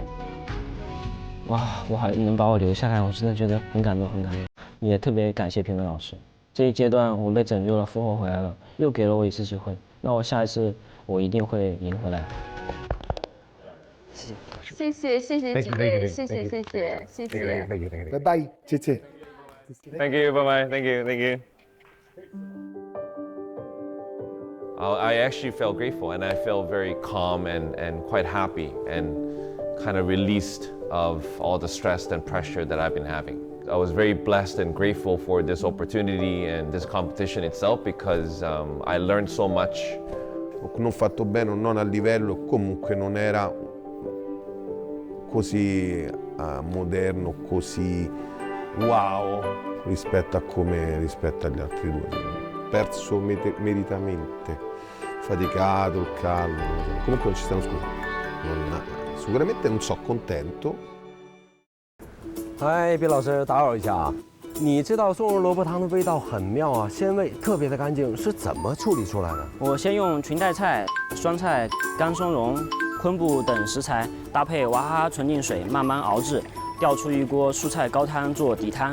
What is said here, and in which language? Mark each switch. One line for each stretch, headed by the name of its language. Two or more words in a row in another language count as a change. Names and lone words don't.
Chinese: 哇，我还能把我留下来，我真的觉得很感动，很感动。也特别感谢评委老师，这一阶段我被拯救了，复活回来了，又给了我一次机会。那我下一次我一定会赢回来。谢谢几位，谢谢。拜拜，谢谢。
English: Thank you, bye bye. Thank you. I actually felt grateful, and I felt very calm and quite happy and kind of released of all the stress and pressure that I've been having. I was very blessed and grateful for this opportunity and this competition itself because I learned so much.
Italian: Non fatto bene o non a livello, comunque non era così moderno, così wow rispetto agli altri due. Perso meritamente, faticato, il callo, comunque non ci stiamo scusando. Sicuramente non so contento.
Chinese: 嗨，毕老师，打扰一下啊，你知道松茸萝卜汤的味道很妙啊，鲜味特别的干净，是怎么处理出来的？我先用裙带菜、酸菜、干松茸、昆布等食材搭配娃哈哈纯净水慢慢熬制，调出一锅蔬菜高汤做底汤。